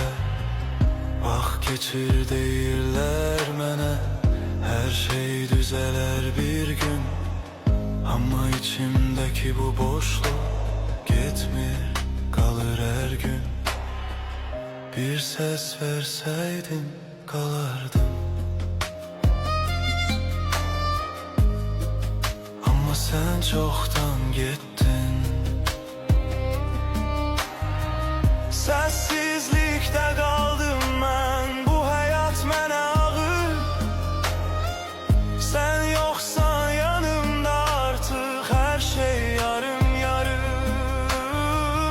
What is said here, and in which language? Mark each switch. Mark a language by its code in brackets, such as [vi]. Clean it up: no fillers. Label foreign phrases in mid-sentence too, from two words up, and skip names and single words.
[az] Vaxt keçir deyirlər mənə, hər şey düzələr bir gün. Amma içimdəki bu boşluq getmir, qalır hər gün. Bir səs versəydin qalardım, [tr] ama sen çoktan gittin. [az] Sessizlikdə qaldım mən, bu həyat mənə ağır. [tr] Sen yoksan yanımda [az] artıq hər şey yarım yarım.